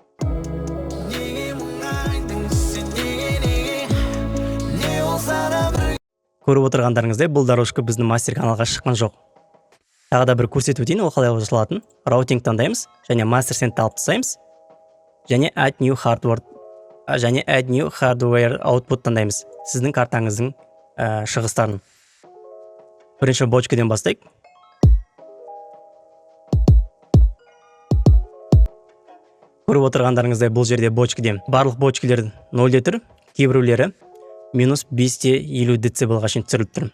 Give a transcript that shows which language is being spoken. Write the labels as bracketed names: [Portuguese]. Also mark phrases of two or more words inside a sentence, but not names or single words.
[Kazakh] Көріп отырғандарыңыздай, бұл дорожка біздің мастер каналға шыққан жоқ. Тағы да бір көрсетіп өтейін, ол қалай жасалатын. Раутинг таңдаймыз және мастер сентті алып тастаймыз. [English] Және add new hardware output таңдаймыз. [Kazakh] Сіздің картаңыздың шығыстарын. Бірінші бочкадан бастайық. Көріп отырғандарыңыздай, бұл жерде бочкадан барлық бочкалар 0 тұр, кейбіреулері минус 550 децибелға шейін түсіріліп тұр.